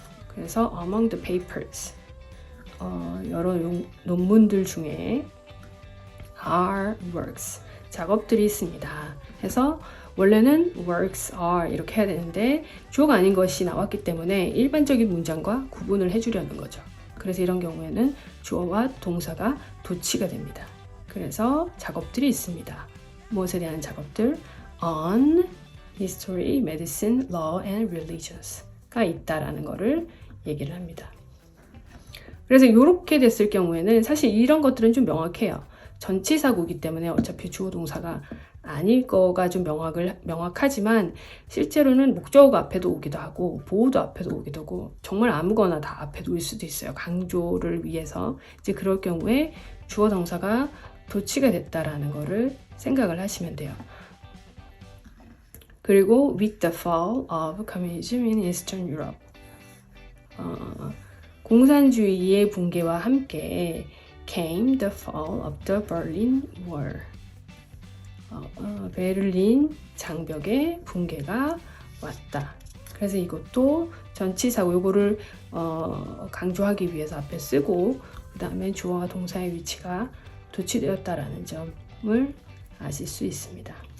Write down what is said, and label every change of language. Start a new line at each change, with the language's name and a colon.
Korean: 그래서
English: among the papers,
Korean: 여러 논문들 중에
English: are works,
Korean: 작업들이 있습니다. 해서 원래는
English: works are
Korean: 이렇게 해야 되는데 주어가 아닌 것이 나왔기 때문에 일반적인 문장과 구분을 해주려는 거죠. 그래서 이런 경우에는 주어와 동사가 도치가 됩니다. 그래서 작업들이 있습니다. 무엇에 대한 작업들?
English: on history, medicine, law and religions가
Korean: 있다라는 거를 얘기를 합니다. 그래서 이렇게 됐을 경우에는 사실 이런 것들은 좀 명확해요. 전치사구이기 때문에 어차피 주어 동사가 아닐 거가 좀 명확하지만 실제로는 목적어가 앞에도 오기도 하고 보호도 앞에도 오기도 하고 정말 아무거나 다 앞에 놓일 수도 있어요. 강조를 위해서. 이제 그럴 경우에 주어 동사가 도치가 됐다라는 거를 생각을 하시면 돼요. 그리고
English: with the fall of communism in Eastern Europe,
Korean: 공산주의의 붕괴와 함께
English: came the fall of the Berlin Wall.
Korean: 베를린 장벽의 붕괴가 왔다. 그래서 이것도 전치사고 요거를 강조하기 위해서 앞에 쓰고 그 다음에 주어와 동사의 위치가 도치되었다라는 점을 아실 수 있습니다.